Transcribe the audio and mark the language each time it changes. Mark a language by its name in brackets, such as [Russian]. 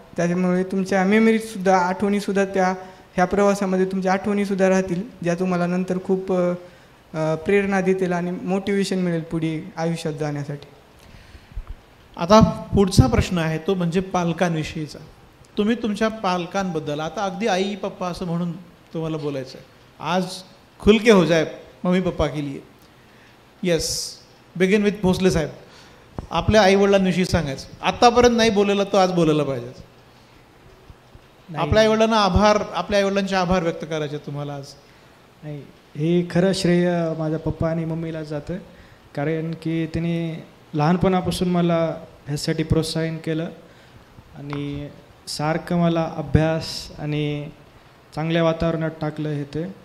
[Marathi] त्याच्यामुळे तुमच्या मेमरीजसुद्धा, आठवणीसुद्धा ह्या प्रवासामध्ये तुमच्या आठवणीसुद्धा राहतील, ज्या तुम्हाला नंतर खूप प्रेरणा देतील आणि मोटिवेशन मिळेल पुढे आयुष्यात जाण्यासाठी. आता पुढचा प्रश्न आहे तो म्हणजे पालकांविषयीचा. तुम्ही तुमच्या पालकांबद्दल, आता अगदी आई पप्पा असं म्हणून तुम्हाला बोलायचं आहे. [Hindi] आज खुलके हो जाए मम्मी पप्पा के लिए. [English] Yes. Begin with Bhosale saheb. [Marathi] आपल्या आईवडिलांविषयी सांगायचं. आत्तापर्यंत नाही बोललेलं तो आज बोलायला पाहिजे. आपल्या आईवडिलांना आपल्या आईवडिलांचे आभार व्यक्त करायचे तुम्हाला आज. नाही, हे खरं श्रेय माझ्या पप्पा आणि मम्मीला जातं, कारण की त्यांनी लहानपणापासून मला ह्यासाठी प्रोत्साहन केलं आणि सारखं मला अभ्यास आणि चांगल्या वातावरणात टाकलं हे ते.